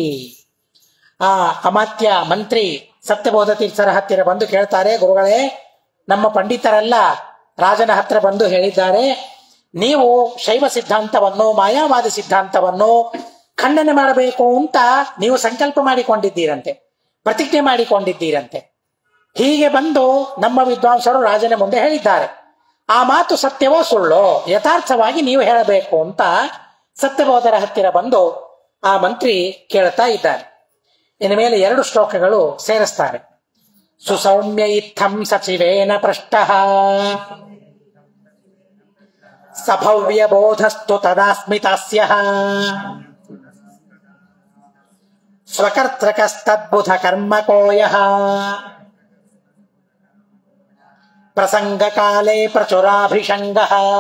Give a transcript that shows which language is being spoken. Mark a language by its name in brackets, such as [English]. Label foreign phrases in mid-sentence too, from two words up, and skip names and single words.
[Kannada] ಅಮಾತ್ಯ ಮಂತ್ರಿ ಸತ್ಯಬೋಧ ತೀರ್ಥರ ಹತ್ತಿರ ಬಂದು ಕೇಳ್ತಾರೆ, ಗುರುಗಳೇ, ನಮ್ಮ ಪಂಡಿತರೆಲ್ಲ ರಾಜನ ಹತ್ರ ಬಂದು ಹೇಳಿದ್ದಾರೆ, ನೀವು ಶೈವ ಸಿದ್ಧಾಂತವನ್ನು ಮಾಯಾವಾದಿ ಸಿದ್ಧಾಂತವನ್ನು ಖಂಡನೆ ಮಾಡಬೇಕು ಅಂತ ನೀವು ಸಂಕಲ್ಪ ಮಾಡಿಕೊಂಡಿದ್ದೀರಂತೆ, ಪ್ರತಿಜ್ಞೆ ಮಾಡಿಕೊಂಡಿದ್ದೀರಂತೆ. ಹೀಗೆ ಬಂದು ನಮ್ಮ ವಿದ್ವಾಂಸರು ರಾಜನ ಮುಂದೆ ಹೇಳಿದ್ದಾರೆ. ಆ ಮಾತು ಸತ್ಯವೋ ಸುಳ್ಳೋ ಯಥಾರ್ಥವಾಗಿ ನೀವು ಹೇಳಬೇಕು ಅಂತ ಸತ್ಯಬೋಧರ ಹತ್ತಿರ ಬಂದು ಆ ಮಂತ್ರಿ ಕೇಳ್ತಾ ಇದ್ದಾರೆ. ಇನ್ನು ಮೇಲೆ 2 ಶ್ಲೋಕಗಳು ಸೇರಿಸ್ತಾರೆ. [Sanskrit] ಸುಸೌಮ್ಯ ಇತ್ತಂ ಸಚಿವೇನ ಪೃಷ್ಟಃ ಸಭವ್ಯ ಬೋಧಸ್ತು ತದಾಸ್ಮಿತಾಸ್ಯಃ ಸ್ವಕರ್ತೃಕಸ್ತದ್ಬುಧ ಕರ್ಮಕೋಯಃ ಪ್ರಸಂಗಕಾಲೇ ಪ್ರಚುರಾಭಿಷಂಗಃ.